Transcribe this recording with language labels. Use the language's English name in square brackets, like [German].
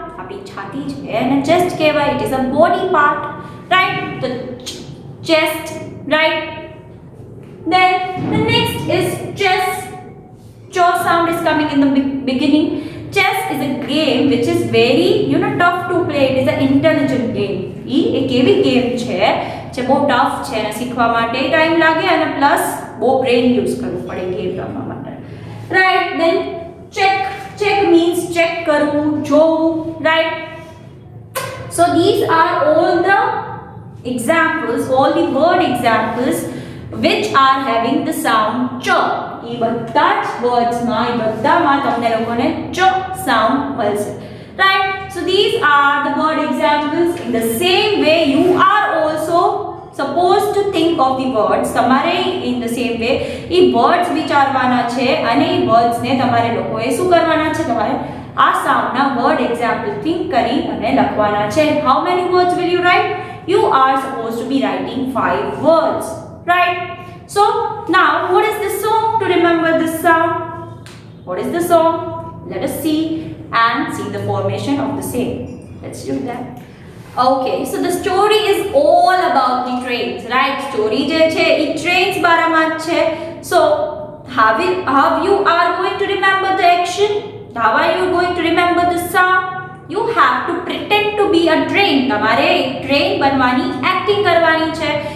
[Gujarati] આપણી છાતી છે અને chest કહેવાય, [English] it is a body part, right? The chest, right? Then the next is chess. Cho sound is coming in the beginning. Chess is a game which is very tough to play. It is an intelligent game. [Gujarati] એ એક એવી game છે જે બહુ tough છે અને શીખવા માટે time લાગે અને પ્લસ બહુ બ્રેન યુઝ કરવું પડે ગેમ રમવા માટે, right? [English] Then check. Check means check [Gujarati] કરવું, જોવું, [English] right? So these are all the examples, all the word examples which are having the sound ch. [Gujarati] એ બધા જ વર્ડ્સમાં એ બધામાં તમને લોકોને ચ સાઉન્ડ મળશે, right? [English] So these are the word examples. In the same way you are also supposed to think of the words. [Gujarati] તમારે [English] in the same way [Gujarati] A words વિચારવાના છે અને એ wordsને તમારે લોકોએ શું કરવાના છે? તમારે આ સાઉન્ડના વર્ડ એક્ઝામ્પલ થિંક કરી અને લખવાના છે. [English] How many words will you write? you are supposed to be writing 5 words, right? So now what is the song to remember this sound? What is the song? Let us see and see the formation of the same. Let's do that. Okay, so the story is all about the trains, right? [Gujarati] Story je che e trains બારામાં છે. [English] So how you are going to remember the action? How are you going to remember the sound? You have to pretend to be a train. [Gujarati] તમારે એક train બનવાની acting કરવાની છે.